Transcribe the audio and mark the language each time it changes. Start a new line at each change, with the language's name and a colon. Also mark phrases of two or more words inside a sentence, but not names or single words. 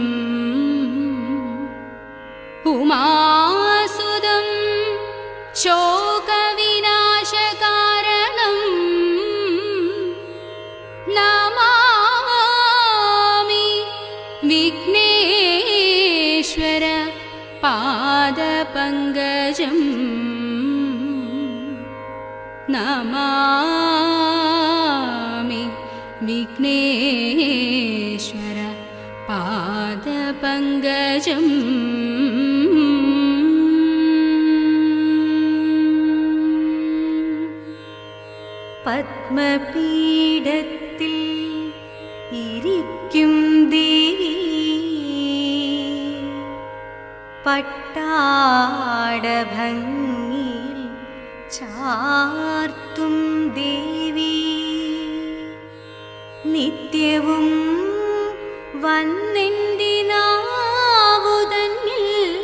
Sanskrit: उमासुदं शोकविनाशकारणं नमामि विघ्नेश्वर पादपङ्कजम् नमामि विघ्नेश्वर पादपङ्कजम्
Malayalam: പത്മപീഠത്തിൽ ഇരിക്കും ദേവി പട്ടാടഭംഗിയിൽ ചാർത്തും ദേവി നിത്യവും വന്നെൻ്റെ നാവുതന്നിൽ